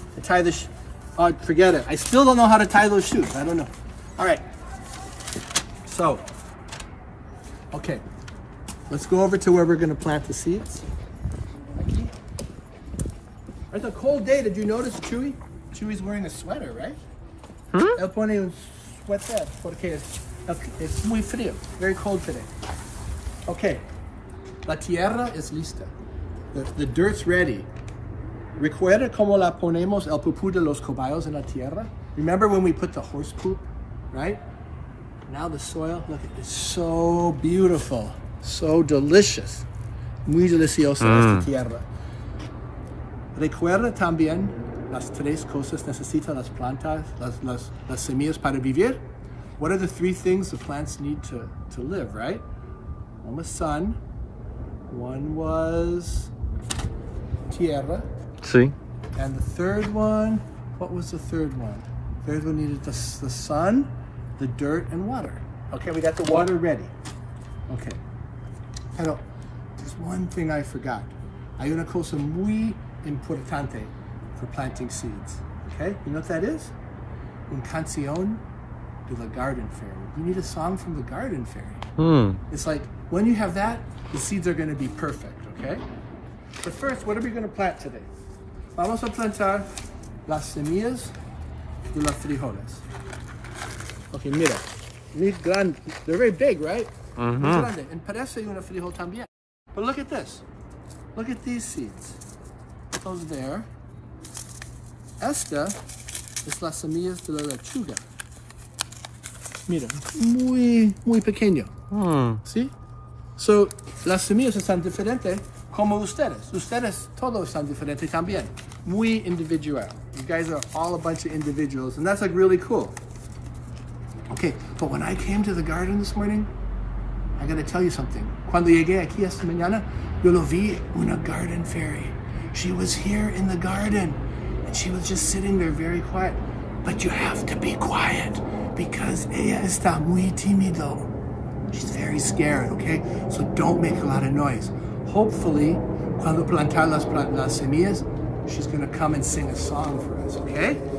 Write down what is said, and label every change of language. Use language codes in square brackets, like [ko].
[en] I tie the oh, forget it. I still don't know how to tie those shoes. I don't know. All right. So, okay. Let's go over to where we're going to plant the seeds. It's a cold day. Did you notice Chewy? Chewy's wearing a sweater, right? [es] Él pone un suéter porque es muy frío. [en] Very cold today. Okay. [es] La tierra es lista. [en] The dirt's ready. [es] ¿Recuerda cómo la ponemos el pupú de los caballos en la tierra? [en] Remember when we put the horse poop, right? Now the soil, look, it's so beautiful, so delicious. [es] Muy deliciosa esta tierra. Recuerda también las tres cosas necesitan las plantas, las semillas para vivir? [en] What are the three things the plants need to live, right? One was sun, one was tierra. [es] Sí. [en] And the third one, what was the third one? Third one needed the sun, the dirt, and water. Okay, we got the water ready. Okay. Pero, there's one thing I forgot. [es] Hay una cosa muy importante [en] for planting seeds. Okay, you know what that is? [es] Un canción de la garden fairy. [en] You need a song from the garden fairy. It's like, when you have that, the seeds are gonna be perfect, okay? But first, what are we gonna plant today? [es] Vamos a plantar las semillas de los frijoles. Okay, mira. [en] They're very big, right? [es] Muy grande. [en] And [es] parece una frijol también. [en] But look at this. Look at these seeds. Those there. [es] Esta es las semillas de la lechuga. Mira, muy pequeño. ¿Sí? So, las semillas están diferentes como ustedes. Ustedes todos están diferentes también. Muy individual. [en] You guys are all a bunch of individuals, and that's like really cool. Okay, but when I came to the garden this morning, I gotta tell you something. [es] Cuando llegué aquí esta mañana, yo lo vi una garden fairy. [en] She was here in the garden, and she was just sitting there very quiet. But you have to be quiet, because [es] ella está muy tímido. [en] She's very scared, okay? So don't make a lot of noise. Hopefully, [es] cuando plantar las semillas, [en] she's gonna come and sing a song for us, okay?